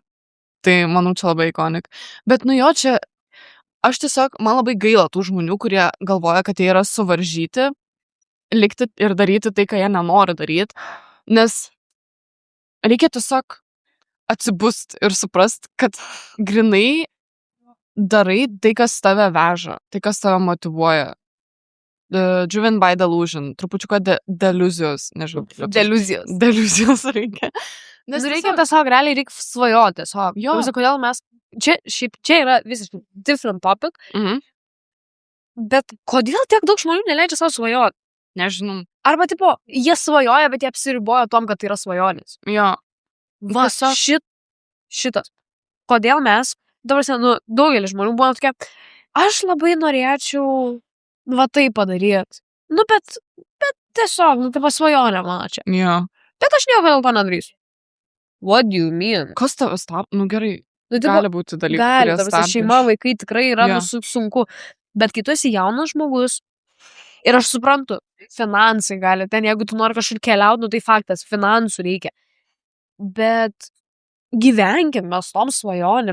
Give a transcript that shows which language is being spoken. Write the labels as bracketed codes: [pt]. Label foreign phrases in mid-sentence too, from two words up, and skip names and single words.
[lt] Tai manau, čia labai iconic. Bet nu jo, čia aš tiesiog, man labai gaila tų žmonių, kurie galvoja, kad jie yra suvaržyti, likti ir daryti tai, ką jie nenori daryti. Nes reikia tiesiog atsibust ir suprast, kad grinai darai tai, kas tave veža, tai, kas tave motyvuoja. [en] Driven by delusion, [lt] trupučiuką deluzijos, nežinau. Deluzijos. Deluzijos reikia. Nes reikia tiesiog realiai reikia svajoti. Jo. Visą, kodėl mes, čia yra visiškai [en] different topic, [lt] bet kodėl tiek daug žmonių neleidžia savo svajoti? Nežinau. Arba, tipo, jie svajoja, bet jie apsiriboja tom, kad tai yra svajonės. Jo. Va, šitas. Kodėl mes, dabar, nu, daugelis žmonių buvo tokia, aš labai norėčiau, va, tai padaryti. Nu, bet tiesiog, nu, tai pasvajonė mano čia. Jo. Bet aš nieko dėl to nedarysiu. [en] What do you mean? [lt] Kas tave stab? Nu gerai, Nu, tipo, gali būti dalykų, gali, kurie tarsi šeima, vaikai tikrai yra Jo. sunku. Bet kai tu esi jaunas žmogus, ir aš suprantu, finansai gali, ten jeigu tu nori kažkur keliauti, nu tai faktas, finansų reikia. Bet gyvenkim mes tom svajonėm,